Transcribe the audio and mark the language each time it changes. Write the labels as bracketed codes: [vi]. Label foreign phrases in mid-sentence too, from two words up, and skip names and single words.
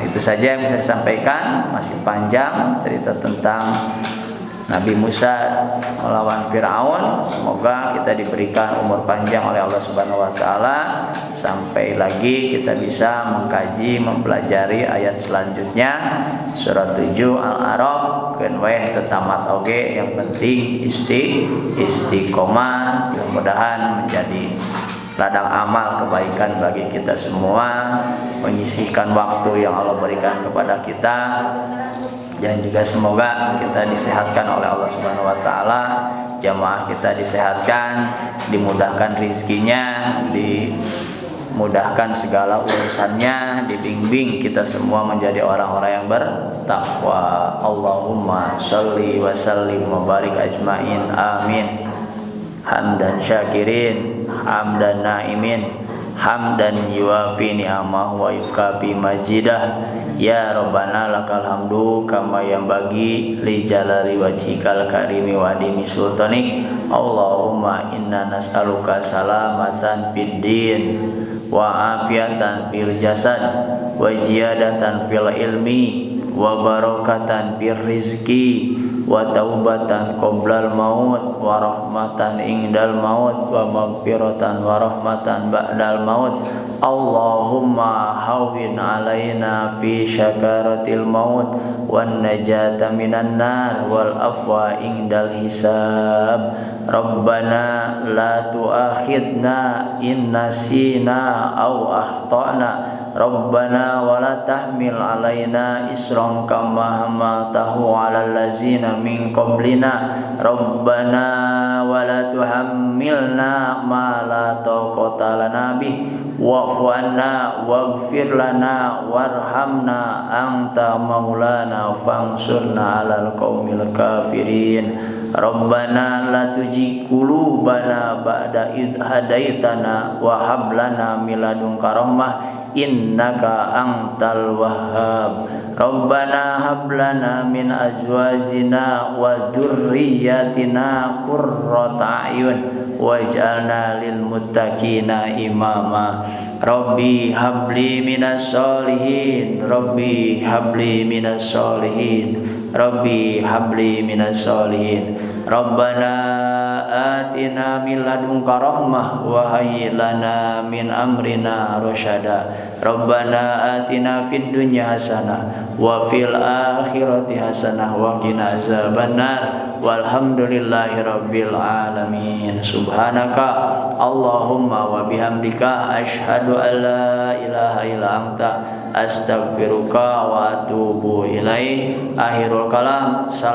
[id] Itu saja yang bisa disampaikan. Masih panjang cerita tentang Nabi Musa melawan Fir'aun. Semoga kita diberikan umur panjang oleh Allah [ar] سبحانه وتعالى [id] sampai lagi kita bisa mengkaji, mempelajari ayat selanjutnya. [su] Surat 7 Al-A'raf keun we tetamat oge, [id] yang penting istiqomah. Mudah-mudahan menjadi ladang amal kebaikan bagi kita semua, menyisihkan waktu yang Allah berikan kepada kita, dan juga semoga kita disehatkan oleh Allah [ar] سبحانه وتعالى, [id] jamaah kita disehatkan, dimudahkan rezekinya, dimudahkan segala urusannya, dibimbing kita semua menjadi orang-orang yang bertakwa. [ar] اللهم صل وسلم وبارك أجمعين, amin. حمدا شاكرين حمدا ناعمين حمدا يوافي نعمه ويكافئ مزيده. يا ربنا لك الحمد كما ينبغي لجلال وجهك الكريم وعظيم سلطانك. اللهم إنا نسألك سلامة في الدين وعافية في الجسد وزيادة في العلم وبركة في الرزق وتوبة قبل الموت ورحمة عند الموت ومغفرة ورحمة بعد الموت. اللهم هون علينا في سكرات الموت والنجاة من النار والعفو عند الحساب. ربنا لا تؤاخذنا إن نسينا أو أخطأنا. ربنا ولا تحمل علينا إصرا كما حملته على الذين من قبلنا ربنا ولا تحملنا ما لا طاقة لنا به واعف عنا واغفر لنا وارحمنا أنت مولانا فانصرنا على القوم الكافرين ربنا لا تزغ قلوبنا بعد إذ هديتنا وهب لنا من لدنك رحمة إنك أنت الوهاب ربنا هب لنا من أزواجنا وذرياتنا قرة أعين واجعلنا للمتقين إماما رب هب لي من الصالحين رب هب لي من الصالحين رب هب لي من الصالحين ربنا آتنا من لدنك رحمة وهيئ لنا من أمرنا رشدا ربنا آتنا في الدنيا حسنة وفي الآخرة حسنة وقنا عذاب النار والحمد لله رب العالمين سبحانك اللهم وبحمدك أشهد أن لا إله إلا أنت أستغفرك وأتوب إليه. آخر الكلام.